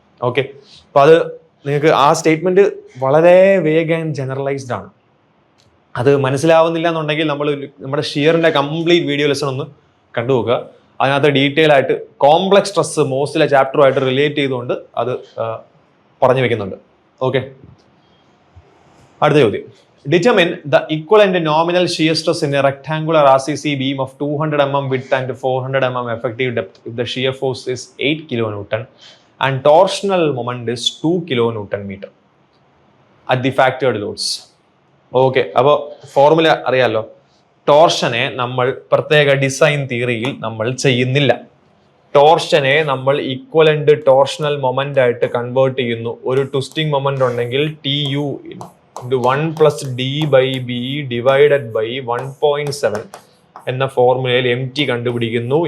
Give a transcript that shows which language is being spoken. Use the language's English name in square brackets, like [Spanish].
[Malayalam] Okay, അപ്പൊ അത് നിങ്ങൾക്ക് ആ സ്റ്റേറ്റ്മെന്റ് വളരെ വേഗം ജനറലൈസ്ഡ് ആണ്. അത് മനസ്സിലാവുന്നില്ല എന്നുണ്ടെങ്കിൽ നമ്മുടെ ഷിയറിന്റെ കംപ്ലീറ്റ് വീഡിയോ ലെസൺ ഒന്ന് കണ്ടുപോകുക. അതിനകത്ത് ഡീറ്റെയിൽ ആയിട്ട് കോംപ്ലക്സ് സ്ട്രെസ് മോസ്റ്റിലെ ചാപ്റ്ററുമായിട്ട് റിലേറ്റ് ചെയ്തുകൊണ്ട് അത് പറഞ്ഞു വെക്കുന്നുണ്ട്. ഓക്കെ, അടുത്ത ചോദ്യം. [English] Determine the equivalent nominal shear stress in a rectangular RCC beam of 200 mm width and 400 mm effective depth if the shear force is 8 kN and torsional moment is 2 kN at the factored loads. [Malayalam] Okay, അപ്പോൾ formula അറിയാലോ. ടോർഷനെ നമ്മൾ പ്രത്യേക design തിയറിയിൽ നമ്മൾ ചെയ്യുന്നില്ല. ടോർഷനെ നമ്മൾ equivalent torsional moment ആയിട്ട് convert ചെയ്യുന്നു. ഒരു ട്വിസ്റ്റിംഗ് മൊമെന്റ് ഉണ്ടെങ്കിൽ TU × 1 + D/B ഡിവൈഡഡ് ബൈ 1.7 എന്ന ഫോർമുലയിൽ MT കണ്ടുപിടിക്കുന്നു.